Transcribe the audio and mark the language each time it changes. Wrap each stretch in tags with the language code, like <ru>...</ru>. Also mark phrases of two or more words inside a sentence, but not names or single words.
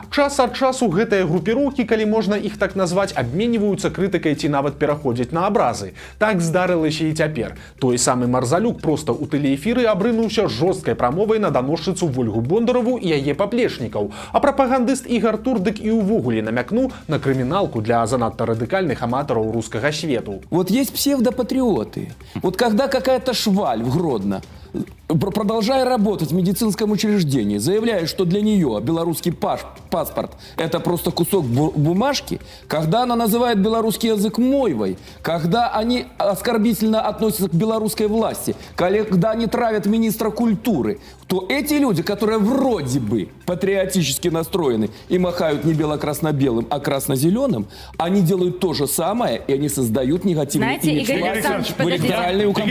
<be>Час ад часу гэтыя групіроўкі, калі можна іх так назваць, абменьваюцца крытыкай ці нават пераходзяць на абразы. Так здарылася і цяпер. Той самы Марзалюк проста ў тэлеэфіры абрынуўся жорсткай прамовай на даносчыцу Вольгу Бондараву і яе паплечнікаў, а прапагандыст Ігар Турдык і ўвогуле намякнуў на крыміналку для занадта радыкальных аматараў рускага свету.</be> <ru>Вот есть псевдопатриоты. Вот когда какая-то шваль в Гродно, продолжая работать в медицинском учреждении, заявляет, что для нее белорусский паспорт – это просто кусок бумажки, когда она называет белорусский язык мойвой, когда они оскорбительно относятся к белорусской власти, когда они травят министра культуры, то эти люди, которые вроде бы патриотически настроены и махают не бело-красно-белым, а красно-зеленым, они делают то же самое, и они создают негативный имидж в электоральную кампанию.</ru>